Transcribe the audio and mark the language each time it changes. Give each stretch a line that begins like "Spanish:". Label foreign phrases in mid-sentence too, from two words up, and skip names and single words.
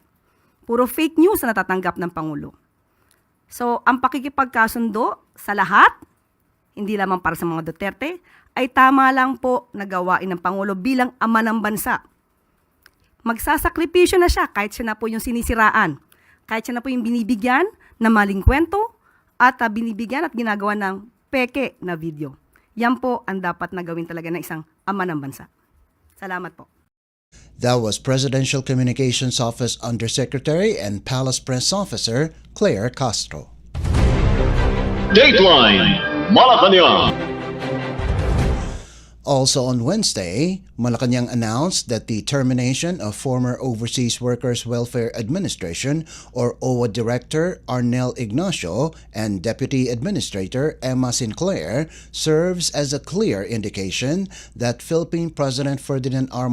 Filipino: Puro
English: fake news
Filipino: na natatanggap ng Pangulo. So ang pakikipagkasundo sa lahat, hindi lamang para sa mga Duterte, ay tama lang po na gawain ng Pangulo bilang ama ng bansa. Magsasakripisyo na siya kahit siya na po yung sinisiraan, kahit siya na po yung binibigyan na maling kwento at binibigyan at ginagawa ng peke na video. Yan po ang dapat na gawin talaga ng isang ama ng bansa. Salamat po.
English: That was Presidential Communications Office Undersecretary and Palace Press Officer Claire Castro. Dateline Malacañang. Also on Wednesday, Malacañang announced that the termination of former Overseas Workers Welfare Administration or OWA Director Arnel Ignacio and Deputy Administrator Emma Sinclair serves as a clear indication that Philippine President Ferdinand R.